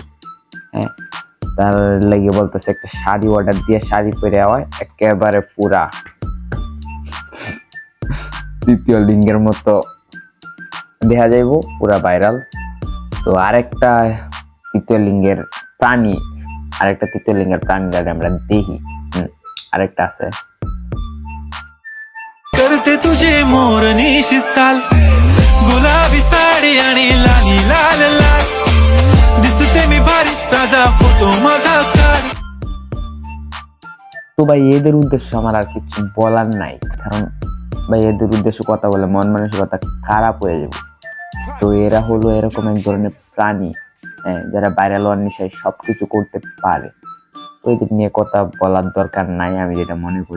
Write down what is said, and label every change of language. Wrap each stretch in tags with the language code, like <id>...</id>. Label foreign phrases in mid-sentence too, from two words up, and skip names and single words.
<bn>হ্যাঁ, তার লাগে বলতেছে একটা শাড়ি অর্ডার দিয়ে শাড়ি পরে হয় একেবারে পুরা তৃতীয় লিঙ্গের মতো দেখা যাইব, পুরা ভাইরাল। তো আরেকটা তৃতীয় লিঙ্গের প্রাণী আমরা দেখি। আরেকটা আছে,</bn> <mr>करते तुझे मोरनी चाल गुलाबी साडी आणि लाली लाल लाल दिसते मी भारी ताजा फोटो माझा कर</mr> <bn>তো ভাই এদের উদ্দেশ্য আমার আর কিছু বলার নাই, কারণ ভাই এদের উদ্দেশ্য কথা বলে মন মানসিকতা খারাপ হয়ে যাবে। তো এরা হলো এরকম এক ধরনের প্রাণী, যারা ভাইরাল হওয়ার নেশায় সবকিছু করতে পারে। তো এদের নিয়ে কথা বলার দরকার নাই আমি যেটা মনে করি।</bn>